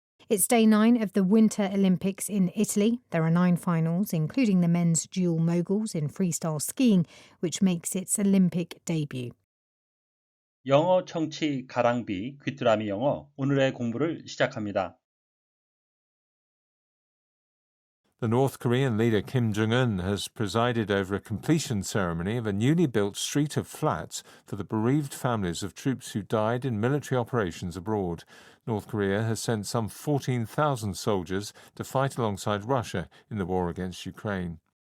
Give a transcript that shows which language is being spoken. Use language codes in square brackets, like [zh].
[en] It's day 9 of the Winter Olympics in Italy. There are 9 finals, including the men's dual moguls in freestyle skiing, which makes its Olympic debut. [ko] 영어 청취 가랑비 귀뚜라미 영어 오늘의 공부를 시작합니다. [en] The North Korean leader Kim Jong-un has presided over a completion ceremony of a newly built street of flats for the bereaved families of troops who died in military operations abroad. North Korea has sent some 14,000 soldiers to fight alongside Russia in the war against Ukraine.